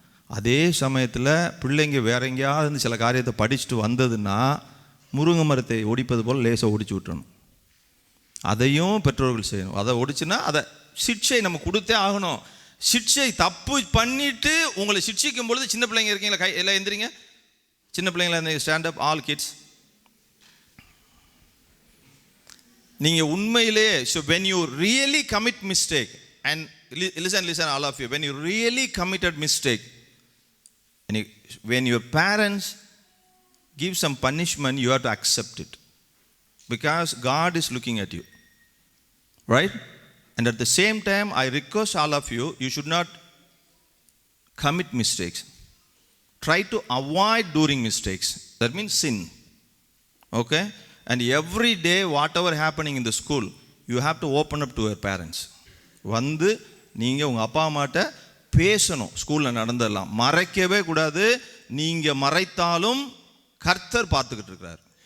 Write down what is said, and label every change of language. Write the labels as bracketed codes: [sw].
[ta] அதே சமயத்தில் பிள்ளைங்க வேற எங்கேயாவது இருந்து சில காரியத்தை படிச்சுட்டு வந்ததுன்னா முருங்கை மரத்தை ஒடிப்பது போல் லேசாக ஒடிச்சு விட்டுறணும். அதையும் பெற்றோர்கள் செய்யணும். அதை ஒடிச்சுன்னா அதை சிக்ஷை நம்ம கொடுத்தே ஆகணும். சிக்ஷை தப்பு பண்ணிட்டு உங்களை சிக்ஷிக்கும் பொழுது, சின்ன பிள்ளைங்க இருக்கீங்களா, கை எல்லாம் எந்திரிங்க. சின்ன பிள்ளைங்களா இருந்தீங்க, ஸ்டாண்ட் அப், ஆல் கிட்ஸ். நீங்கள் உண்மையிலே, [en] So when you really commit mistake, and listen all of you, when you really committed mistake, and when your parents give some punishment, you have to accept it, because God is looking at you, right? And at the same time, I request all of you, you should not commit mistakes. Try to avoid doing mistakes. That means sin. Okay? And every day, whatever happening in the school, you have to open up to your parents. [ta] வந்து நீங்கள் உங்கள் அப்பா அம்மாட்ட பேசணும். ஸ்கூலில் நடந்ததெல்லாம் மறைக்கவே கூடாது. நீங்கள் மறைத்தாலும் கர்த்தர் பார்த்துக்கிட்டு இருக்கிறார்.